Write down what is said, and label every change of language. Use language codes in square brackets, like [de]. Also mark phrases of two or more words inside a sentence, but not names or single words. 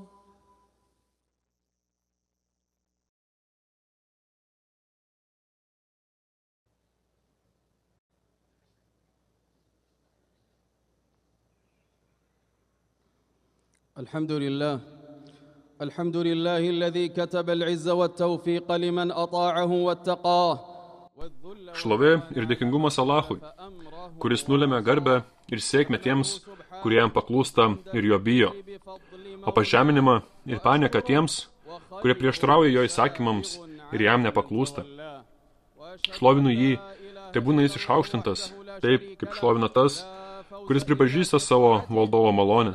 [ar] الحمد لله الذي كتب العز والتوفيق لمن أطاعه واتقاه. [lt] Šlovė ir dėkingumas Alachui, kuris nulėmė garbę ir sėkmę tiems, kurie jam paklūsta ir jo bijo, o pažeminimą ir panieką tiems, kurie prieštarauja jo įsakymams ir jam nepaklūsta. Šlovinu jį, tai būna jis išaukštintas, taip kaip šlovina tas, kuris pripažįsta savo valdovo malonę.